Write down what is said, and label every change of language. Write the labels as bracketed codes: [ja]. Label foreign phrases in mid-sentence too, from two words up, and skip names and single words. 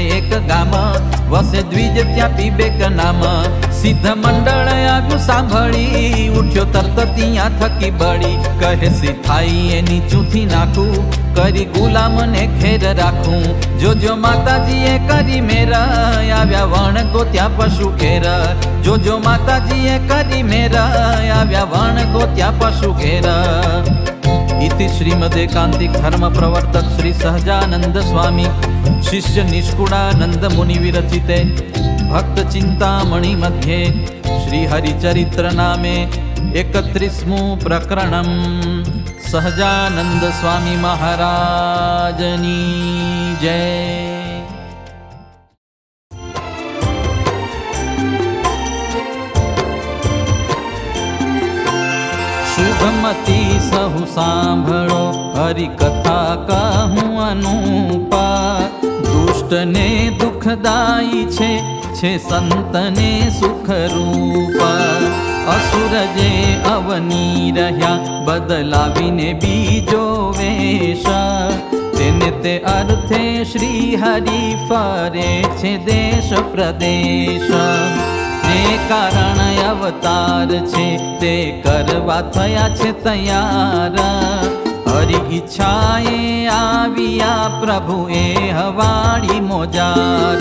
[gu] એક ગામ, વસે દ્વિજ ત્યાં પીબેક નામ, સિદ્ધ મંડળ આવ્યું સાંભળી, ઉઠ્યો તરત ત્યાં થકી બળી, કહે સિદ્ધાઈ એની ચૂથી નાખું, કરી ગુલામને ઘેર રાખું, જોજો માતાજીએ કરી મેરા, આવ્યા વણગો ત્યાં પશુ ઘેર, જોજો માતાજીએ કરી મેરા, આવ્યા વણગો ત્યાં પશુ ઘેર. [sa] इति श्रीमदेकांतिक धर्म प्रवर्तक श्री सहजानंद स्वामी शिष्य निष्कुड़ानंद मुनि विरचिते भक्त चिंतामणि मध्ये श्री हरिचरित्र नामे 31मु प्रकरणम [gu] સહજાનંદ સ્વામી મહારાજની જય. શુભમતી સહુ સાંભળો હરિકથા કહું અનુપા, દુષ્ટ ને દુખદાયી છે સંતને સુખ રૂપા, અસુર જે અવની રહ્યા બદલાવીને બીજો વેશ, તેને તે અર્થે શ્રી હરિ ફરે છે દેશ પ્રદેશ. જે કારણ અવતાર છે તે કરવા થયા છે તૈયાર. હરિ ઈચ્છાએ આવ્યા પ્રભુ એ હવાડી મોજાર.